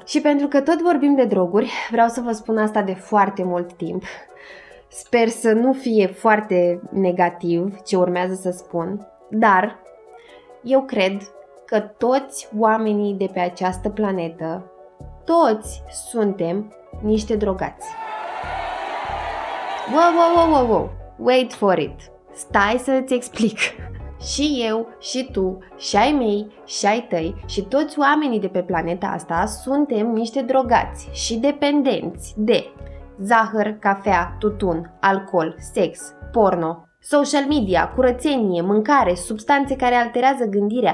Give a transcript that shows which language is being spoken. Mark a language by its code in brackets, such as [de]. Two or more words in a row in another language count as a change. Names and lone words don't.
[ro] Și pentru că tot vorbim de droguri, vreau să vă spun asta de foarte mult timp. Sper să nu fie foarte negativ ce urmează să spun, dar eu cred că toți oamenii de pe această planetă, toți suntem niște drogați. [en] Wow, wait for it. [ro] Stai să îți explic. Și eu, și tu, și ai mei, și ai tăi, și toți oamenii de pe planeta asta suntem niște drogați și dependenți de zahăr, cafea, tutun, alcool, sex, porno, social media, curățenie, mâncare, substanțe care alterează gândirea.